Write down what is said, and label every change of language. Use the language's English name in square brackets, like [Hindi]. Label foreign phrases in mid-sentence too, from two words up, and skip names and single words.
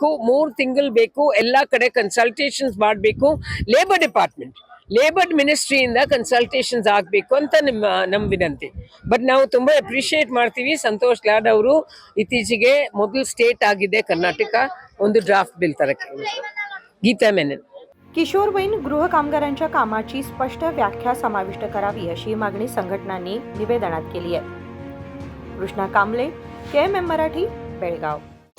[Kannada] 3 ತಿಂಗಳು ಬೇಕು, ಎಲ್ಲಾ ಕಡೆ ಕನ್ಸಲ್ಟೇಷನ್ಸ್ ಮಾಡಬೇಕು, [English] labour ministryಯಿಂದ [Kannada] ಕನ್ಸಲ್ಟೇಷನ್ಸ್ ಆಗ್ಬೇಕು ಅಂತ ನಮ್ಮ ವಿನಂತಿ। ಬಟ್ ನಾವು ತುಂಬಾ ಅಪ್ರಿಶಿಯೇಟ್ ಮಾಡ್ತೀವಿ, ಸಂತೋಷ್ ಲಾಡ್ ಅವರು ಇತ್ತೀಚೆಗೆ ಮೊದಲು ಸ್ಟೇಟ್ ಆಗಿದೆ ಕರ್ನಾಟಕ ಒಂದು [English] draft bill [Kannada] ತರಕ್ಕೆ। ಗೀತಾ ಮೆನನ್। [Marathi] किशोरवयीन गृह कामगारांच्या कामाची स्पष्ट व्याख्या समाविष्ट करावी अशी मागणी संघटनांनी निवेदनात केली आहे। कृष्णा कांबळे, KMM मराठी, बेळगाव।